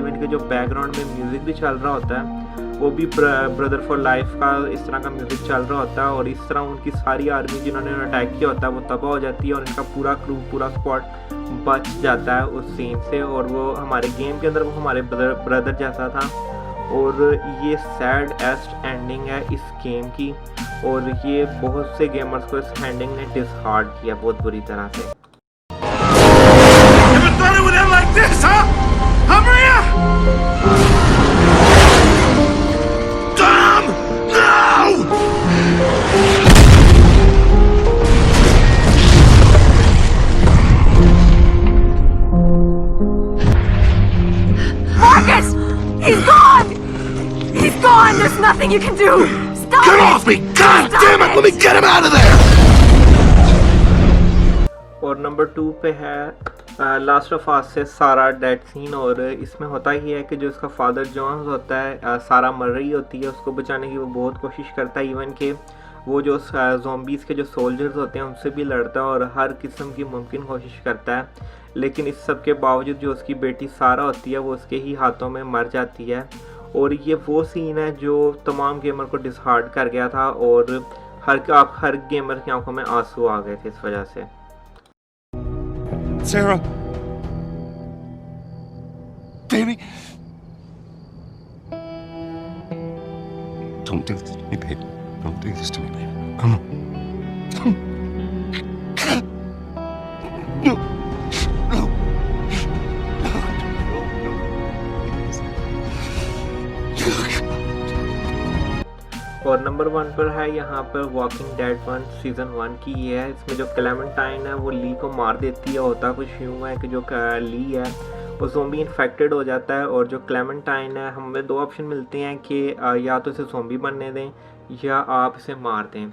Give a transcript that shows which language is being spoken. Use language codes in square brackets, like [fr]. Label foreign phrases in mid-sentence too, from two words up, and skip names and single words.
[hi] इवन के जो बैकग्राउंड में म्यूज़िक भी चल रहा होता है वो भी ब्रदर फॉर लाइफ का इस तरह का म्यूज़िक चल रहा होता है, और इस तरह उनकी सारी आर्मी जिन्होंने अटैक किया होता है वो तबाह हो जाती है और इनका पूरा क्रू पूरा स्क्वाड बच जाता है उस सीन से। और वो हमारे गेम के अंदर वो हमारे ब्रदर जैसा था, और ये [en] saddest ending [hi] है इस गेम की, और ये बहुत से गेमर्स को इस एंडिंग ने डिसहार्ट किया बहुत बुरी तरह से। [en] Never thought it would end like this, huh? Huh, Maria? Tom! No! Marcus! He's gone! He's gone! There's nothing you can do! Stop Get it! off me! God Stop damn it! Let me it! get him out of there! [hi] और नंबर 2 पे है लास्ट ऑफ अस से सारा [en] dead scene. [hi] और इसमें होता ही है कि जो इसका फादर जॉन्स होता है सारा मर रही होती है, उसको बचाने की वो बहुत कोशिश करता है। इवन कि वो जो ज़ॉम्बीज़ के जो सोल्जर्स होते हैं उनसे भी लड़ता है और हर किस्म की मुमकिन कोशिश करता है, लेकिन इस सब के बावजूद जो उसकी बेटी सारा होती है वो उसके ही हाथों में मर जाती है। और ये वो सीन है जो तमाम गेमर को डिसहार्ट कर गया था और हर गेमर की आंखों में आंसू आ गए थे इस वजह से। [en] Sarah? Baby? Don't do this to me, baby. Don't do this to me, baby. Come on. No. No. [hi] और नंबर 1 पर है यहाँ पर वॉकिंग डेड 1 सीज़न 1 की ये है। इसमें जो क्लेमेंटाइन है वो ली को मार देती है। होता कुछ यूँ है कि जो ली है वो [en] zombie infected [hi] हो जाता है, और जो क्लेमेंटाइन है हमें 2 ऑप्शन मिलते हैं कि या तो इसे ज़ोंबी बनने दें या आप इसे मार दें।